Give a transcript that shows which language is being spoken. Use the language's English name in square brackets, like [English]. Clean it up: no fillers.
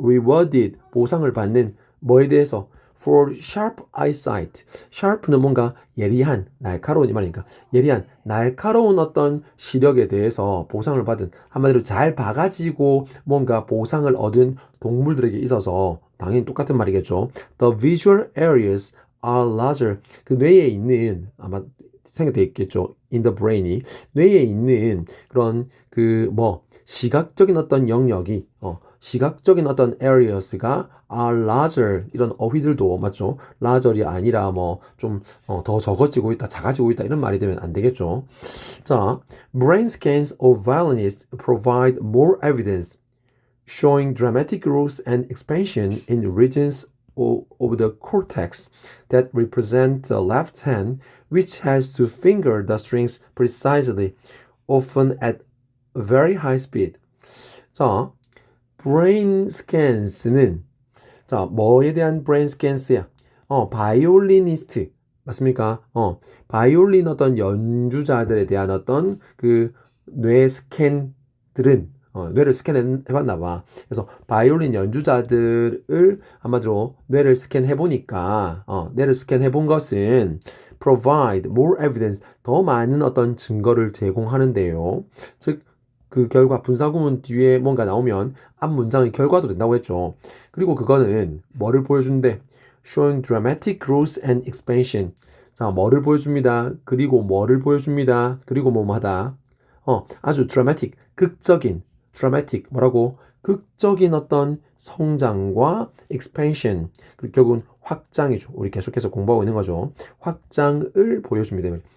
[Korean] rewarded, 보상을 받는 뭐에 대해서? [English] for sharp eyesight. [Korean] sharp는 뭔가 예리한, 날카로운 이 말이니까 예리한, 날카로운 어떤 시력에 대해서 보상을 받은, 한마디로 잘 봐가지고 뭔가 보상을 얻은 동물들에게 있어서 당연히 똑같은 말이겠죠. [English] The visual areas are larger. [Korean] 그 뇌에 있는, 아마 생각돼 있겠죠. [English] in the brain [Korean] 이, 뇌에 있는 그런 그 뭐 시각적인 어떤 영역이, 시각적인 어떤 areas가 [English] are larger, [Korean] 이런 어휘들도 맞죠? larger이 아니라 뭐 좀 더 적어지고 있다, 작아지고 있다, 이런 말이 되면 안 되겠죠. [English] 자, brain scans of violinists provide more evidence showing dramatic growth and expansion in regions of the cortex that represent the left hand, which has to finger the strings precisely, often at very high speed. [Korean] 자, [English] brain scans [Korean] 는 자, 뭐에 대한 brain scans야? 바이올리니스트 맞습니까? 바이올린 어떤 연주자들에 대한 어떤 그 뇌 스캔들은 뇌를 스캔해봤나 봐. 그래서 바이올린 연주자들을 한마디로 뇌를 스캔해보니까 뇌를 스캔해본 것은 [English] provide more evidence [Korean] 더 많은 어떤 증거를 제공하는데요. 즉 그 결과 분사구문 뒤에 뭔가 나오면 앞 문장의 결과도 된다고 했죠. 그리고 그거는 뭐를 보여준대? [English] Showing dramatic growth and expansion. [Korean] 자, 뭐를 보여줍니다. 그리고 뭐를 보여줍니다. 그리고 뭐하다. 아주 dramatic, 극적인, dramatic, 뭐라고? 극적인 어떤 성장과 expansion. 그 결국은 확장이죠. 우리 계속해서 공부하고 있는 거죠. 확장을 보여줍니다.